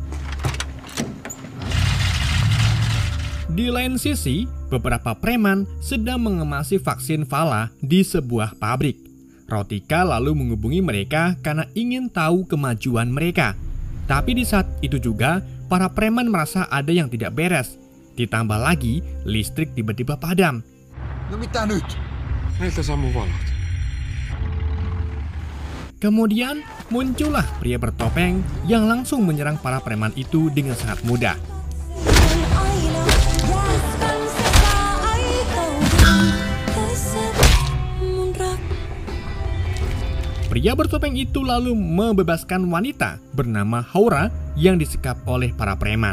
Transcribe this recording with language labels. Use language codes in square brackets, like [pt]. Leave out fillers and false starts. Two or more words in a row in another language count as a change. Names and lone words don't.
[id] Di lain sisi, beberapa preman sedang mengemasi vaksin Vala di sebuah pabrik. Rotika lalu menghubungi mereka karena ingin tahu kemajuan mereka. Tapi di saat itu juga, para preman merasa ada yang tidak beres. Ditambah lagi, listrik tiba-tiba padam. [fi] No mitä nyt? Meiltä sammuu valot. [id] Kemudian muncullah pria bertopeng yang langsung menyerang para preman itu dengan sangat mudah. Pria bertopeng itu lalu membebaskan wanita bernama Haura yang disekap oleh para preman.